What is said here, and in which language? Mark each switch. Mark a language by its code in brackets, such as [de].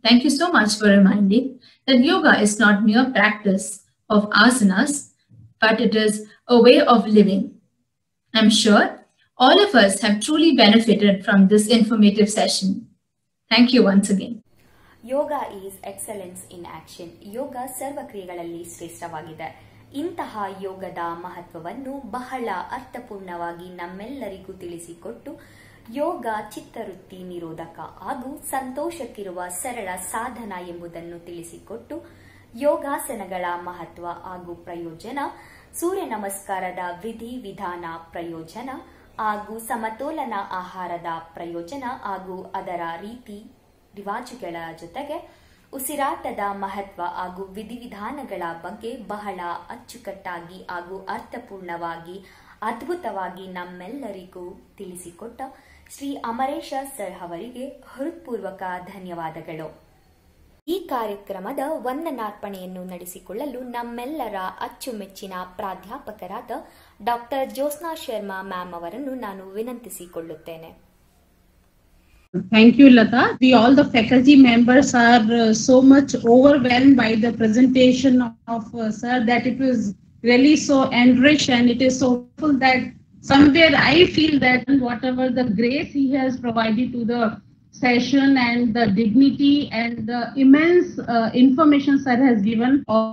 [en] Thank you so much for reminding that yoga is not mere practice of asanas, but it is a way of living. I'm sure all of us have truly benefited from this informative session. Thank you once again. Yoga is excellence in action. [kn] ಯೋಗ ಸರ್ವ ಕ್ರಿಯೆಗಳಲ್ಲಿ ಶ್ರೇಷ್ಠವಾಗಿದೆ. ಇಂತಹ ಯೋಗದ ಮಹತ್ವವನ್ನು ಬಹಳ ಅರ್ಥಪೂರ್ಣವಾಗಿ ನಮ್ಮೆಲ್ಲರಿಗೂ ತಿಳಿಸಿಕೊಟ್ಟು ಯೋಗ ಚಿತ್ತವೃತ್ತಿ ನಿರೋಧಕ ಹಾಗೂ ಸಂತೋಷಕ್ಕಿರುವ ಸರಳ ಸಾಧನ ಎಂಬುದನ್ನು ತಿಳಿಸಿಕೊಟ್ಟು ಯೋಗಾಸನಗಳ ಮಹತ್ವ ಹಾಗೂ ಪ್ರಯೋಜನ, ಸೂರ್ಯ ನಮಸ್ಕಾರದ ವಿಧಿ ವಿಧಾನ ಪ್ರಯೋಜನ ಹಾಗೂ ಸಮತೋಲನ ಆಹಾರದ ಪ್ರಯೋಜನ ಹಾಗೂ ಅದರ ರೀತಿ ರಿವಾಜುಗಳ ಜೊತೆಗೆ ಉಸಿರಾಟದ ಮಹತ್ವ ಹಾಗೂ ವಿಧಿವಿಧಾನಗಳ ಬಗ್ಗೆ ಬಹಳ ಅಚ್ಚುಕಟ್ಟಾಗಿ ಹಾಗೂ ಅರ್ಥಪೂರ್ಣವಾಗಿ ಅದ್ಭುತವಾಗಿ ನಮ್ಮೆಲ್ಲರಿಗೂ ತಿಳಿಸಿಕೊಟ್ಟ ಶ್ರೀ ಅಮರೇಶ ಸರ್ ಅವರಿಗೆ ಹೃತ್ಪೂರ್ವಕ ಧನ್ಯವಾದಗಳು. ಈ ಕಾರ್ಯಕ್ರಮದ ವಂದನಾರ್ಪಣೆಯನ್ನು ನಡೆಸಿಕೊಳ್ಳಲು ನಮ್ಮೆಲ್ಲರ ಅಚ್ಚುಮೆಚ್ಚಿನ ಪ್ರಾಧ್ಯಾಪಕರಾದ ಡಾಕ್ಟರ್ ಜ್ಯೋತ್ಸ್ನಾ ಶರ್ಮಾ ಮ್ಯಾಮ್ ಅವರನ್ನು ನಾನು ವಿನಂತಿಸಿಕೊಳ್ಳುತ್ತೇನೆ. [en] Thank you, Lata. We all the faculty members are so much overwhelmed by the presentation of sir that it was really so enriched, and it is so full that somewhere I feel that whatever the grace he has provided to the session and the dignity and the immense information sir has given.